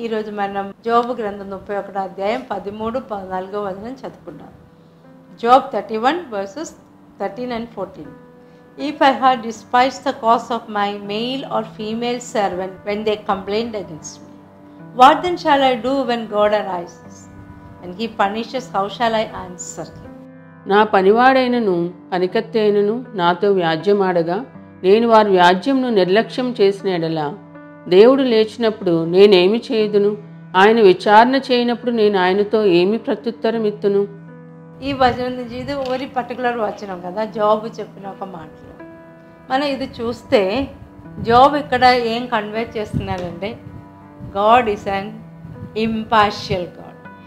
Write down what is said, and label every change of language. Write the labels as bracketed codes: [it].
[te] ఈరోజు మనం జోబు గ్రంథం 31 అధ్యాయం 13, 14 వచనం చదువుకుందాం. [en] Job 31 verses 13 and 14. If I had despised the cause of my male or female servant when they complained against me, what then shall I do when God arises and he punishes? How shall I answer him? [te] నా పనివాడైనను పనికత్తైనను నాతో వ్యాజ్యమాడగా నేను వారి వ్యాజ్యంను నిర్లక్ష్యం చేసిన ఎడల దేవుడు లేచినప్పుడు నేనేమి చేయుదును? ఆయన విచారణ చేయనప్పుడు నేను ఆయనతో ఏమి ప్రత్యుత్తరం ఇత్తును? ఈ వచనం నుంచి ఇది [en] very particular [te] వచనం కదా, జాబ్ చెప్పిన ఒక మాటలో మనం ఇది చూస్తే జాబ్ ఇక్కడ ఏం కన్వే చేస్తున్నారంటే [en] God is an impartial God.